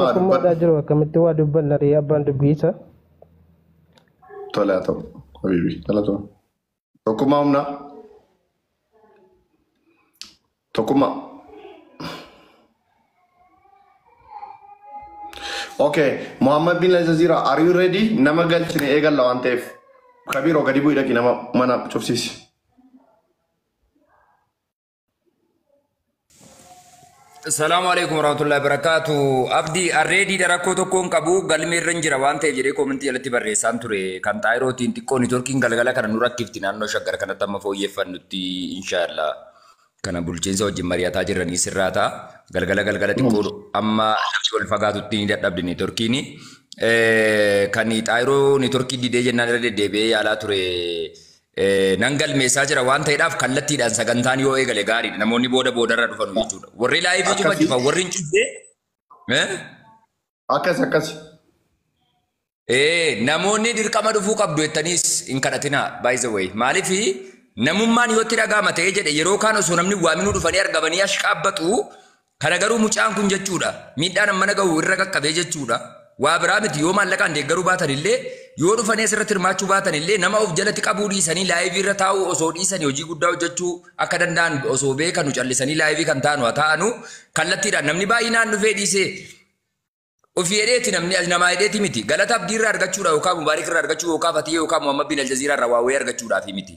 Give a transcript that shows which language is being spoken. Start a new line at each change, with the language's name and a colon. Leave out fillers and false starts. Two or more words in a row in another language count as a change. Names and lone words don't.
Oromo: dubbadha jiru akkamitti waa dubbanna ree abbaan dubbiisa. Tole haa ta'u Habibi galatoomii. Tokkummaa humna. Tokkummaa. Okay, Muhammad bin Aljazeera,
English: are you ready?
Oromo: Nama galchine eegalla waan ta'eef. Kabiroo gadi bu'ii dhaqi nama mana cufsiisi.
Arabic: السلام عليكم ورحمة الله وبركاته.
Oromo: Abdi already rakkoo tokkoon qabu galmee irra jira waan ta'eef jedhee koomentii jalatti barreessaan ture. Kan taayirootiin xiqqoo niitoorkiin galgala kana nu rakkifti naannoo shaggar kanatti amma fooyyeffannutti inshallah. Kana bulchiinsa wajjin mari'ataa jiranii sirraa ta'a. Galgala xiqqoo amma lafti wal fagaatutti ni dadhabdi niitoorkiin. Kan taayiroo niitoorkii didee jennaan irra deddeebi'ee yaalaa ture. Nan galmeessaa jira waan ta'eedhaaf kallattiidhaan sagantaan yoo eegale gaariidha. Namoonni boodarra dhufanu jechuudha. Warri laayivii cufan warri hin cufne. Akkas. Namoonni dirqama dhufuu qabdu jettaniis hin kadhatinaa
English: by the way.
Oromo: Maaliif namummaan yoo itti dhaga'ama ta'ee jedhe yeroo kaan osoo namni waaminuu dhufanii argamanii ashqaabbatu kana garuu mucaan kun jechuudha. Miidhaan mana gahu irra qaqqabee jechuudha. Waa biraa miti yoo maallaqaan deeggaruu baatan illee yoo dhufanii asirratti hirmaachuu baatan illee nama of jalatti qabuu dhiisanii laayivii irra taa'uu osoo dhiisanii hojii guddaa hojjechuu akka danda'an osoo beekanu callisanii laayivii kan taanu haa ta'anu kallattiidhaan namni baay'inaan dhufee dhiisee ofii hedheeti namni namaa hedheeti miti galata abdii irraa argachuudha yookaan mubaarik irraa argachuu yookaan fatiyee yookaan Muhammad bin Aljazeeraa irraa waawee argachuudhaaf miti.